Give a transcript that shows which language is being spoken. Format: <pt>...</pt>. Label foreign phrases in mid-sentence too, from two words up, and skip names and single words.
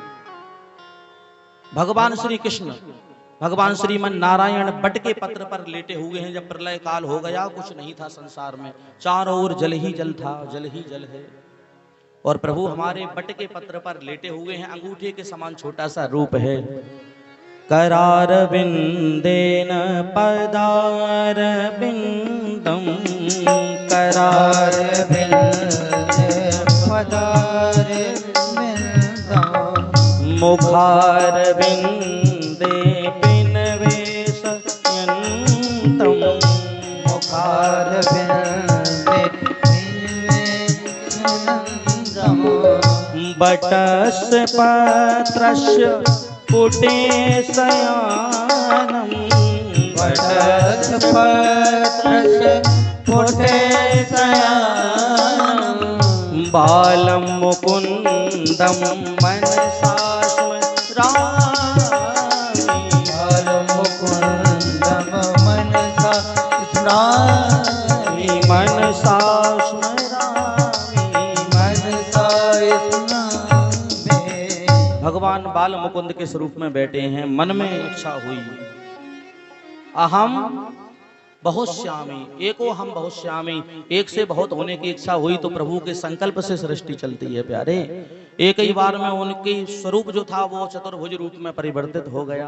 <hi>भगवान श्री कृष्ण, भगवान श्रीमन नारायण बट के पत्र पर लेटे हुए हैं। जब प्रलय काल हो गया, कुछ नहीं था संसार में, चारों ओर जल ही जल था, जल ही जल है, और प्रभु हमारे बट के पत्र पर लेटे हुए हैं। अंगूठे के समान छोटा सा रूप है।</hi> <sa>करार बिंदेन पदार बिंदम, करार बिंदे पदार बिंदम, मुखार बिंदे पिनवेशयन्तम, मुखार बिंदे बटस पत्रस्य पुटे शयानम, बटस पत्रस्य कोटे शयनम बालम मुकुंदम मनसा स्मरामि बालम मुकुंदम मनसा स्मरामि मनसा स्मरामि मनसा स्मरामि।</sa> <hi>भगवान बाल मुकुंद के स्वरूप में बैठे हैं। मन में इच्छा हुई,</hi> <sa>अहम बहुश्यामी, एको हम बहुश्यामी,</sa> <hi>एक से बहुत होने की इच्छा हुई तो प्रभु के संकल्प से सृष्टि चलती है प्यारे। एक ही बार में उनकी स्वरूप जो था वो चतुर्भुज रूप में परिवर्तित हो गया।</hi>